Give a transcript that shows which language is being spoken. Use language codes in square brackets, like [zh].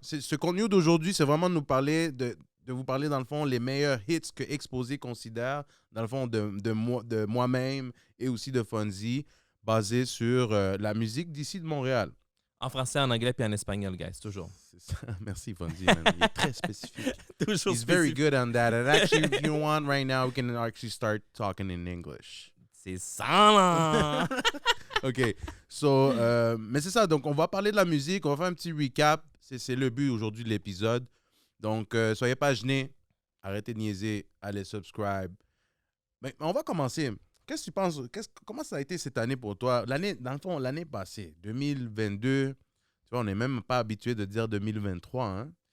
[fr] Ce contenu d'aujourd'hui, c'est vraiment de nous parler, de vous parler, dans le fond, les meilleurs hits que Exposé considère, dans le fond, de moi-même et aussi de Fonzie, basé sur la musique d'ici de Montréal. En français, en anglais puis en espagnol, guys, toujours. C'est ça. Merci, Fonzie, man. Il est très spécifique. Toujours [en] He's very [fr] spécifique. [en] good on that. And actually, if you want right now, we can actually start talking in English. [fr] C'est ça, là! OK. So, mais c'est ça. Donc, on va parler de la musique. On va faire un petit recap. C'est le but aujourd'hui de l'épisode. Donc, soyez pas gênés. Arrêtez de niaiser. Allez subscribe. Mais on va commencer. Qu'est-ce que tu penses? Comment ça a été cette année pour toi? Dans le fond, l'année passée, 2022. Tu vois, on n'est même pas habitué de dire 2023, hein?